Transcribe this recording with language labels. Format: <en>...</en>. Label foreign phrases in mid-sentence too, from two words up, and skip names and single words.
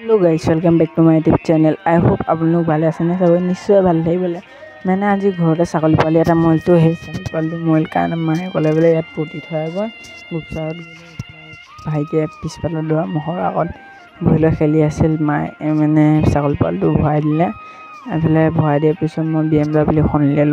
<en>Hello guys welcome back to my YouTube channel. I hope</en> <hi>आप लोग</hi> <as>ভালে আছেনে সবাই নিশ্চয় ভালে থাকিবলে মানে আজি ঘৰতে ছাগলী পোৱালি এটা মইলটো হে ছাগলী পোৱালিটো মইল কাৰণে মায়ে ক'লে বোলে ইয়াত পুতি থৈ গৈ গুপচাৰত ভাইটিয়ে পিছফালৰ দুৱাৰ মুখৰ আগত বহি লৈ খেলি আছিল। মায়ে মানে ছাগলী পোৱালিটো ভৰাই দিলে। এফালে ভৰাই দিয়াৰ পিছত মই BMW খন উলিয়ালোঁ।</as>